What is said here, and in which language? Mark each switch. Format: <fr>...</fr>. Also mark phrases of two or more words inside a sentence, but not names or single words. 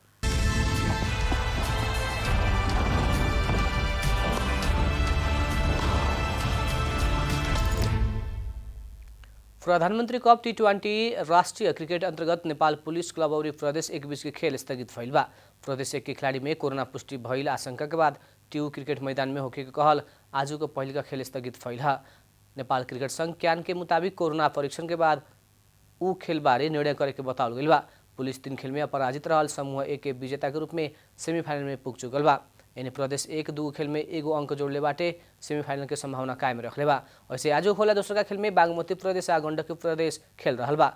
<bho>प्रधानमंत्री कप T20 राष्ट्रीय क्रिकेट अंतर्गत नेपाल पुलिस क्लब और प्रदेश एक बीच के खेल स्थगित भइल बा। प्रदेश एक के खिलाड़ी में कोरोना पुष्टि भइल आशंका के बाद ट्यू क्रिकेट मैदान में होके के कहल आज को पहिल का खेल स्थगित भइल। नेपाल क्रिकेट संघ क्यान के मुताबिक कोरोना परीक्षण के बाद ऊ खेल बारे निर्णय करे के बताओल गइल बा। पुलिस 3 खेल में अपराजित रहल समूह ए के विजेता के रूप में सेमीफाइनल में पुग चुकल बा। एने प्रदेश 1-2 खेल में एगो अंक जोड़ले बाटे सेमीफाइनल के संभावना कायम रखले बा। वैसे आज होला दोसर खेल में बागमती प्रदेश आ गंडकी प्रदेश खेल रहल बा।</bho>